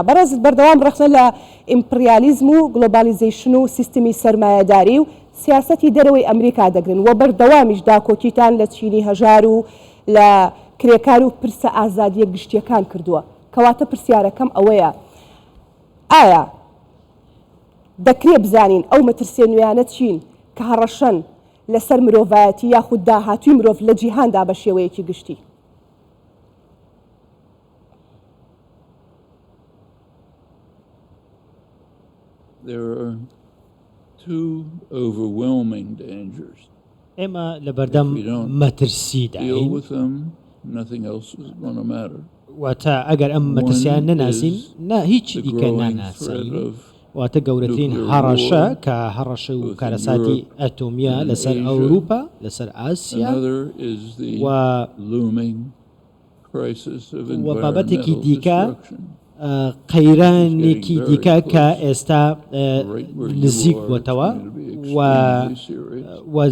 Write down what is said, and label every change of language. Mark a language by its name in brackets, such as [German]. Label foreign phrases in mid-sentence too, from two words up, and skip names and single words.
[Central Kurdish] بەڕێزت بەردەوام ڕخنە لە ئیمپریالیزم و گلۆبالیزیشن و سیستمی سەرمایەداری و سیاسەتی دەرەوەی ئەمریکا دەگرن و بەردەوامیش داکۆکیتان لە چینی هەژار و لە کرێکار و پرسە ئازادیە گشتیەکان کردووە. کەواتە پرسیارەکەم ئەوەیە، ئایا دەکرێت بزانین ئەو مەترسیە نوێیانە چین کە هەڕەشەن لەسەر مرۆڤایەتی یاخود داهاتووی مرۆڤ لە جیهاندا بە شێوەیەکی گشتی؟ [English] There are two overwhelming dangers. [Central Kurdish] ئێمە لە بەردەم مەترسیداین واتە ئەگەر ئەم مەترسیان نەناسین هیچ دیکە ناناسین. واتە گەورەترین هەڕەشە کە هەڕەشە و کارەساتی ئەتۆمیە لەسەر ئەوروپا لەسەر ئاسیا و بابەتێکی دیکە قەیرانێکی دیکە کە ئێستا نزیک بووتەوە و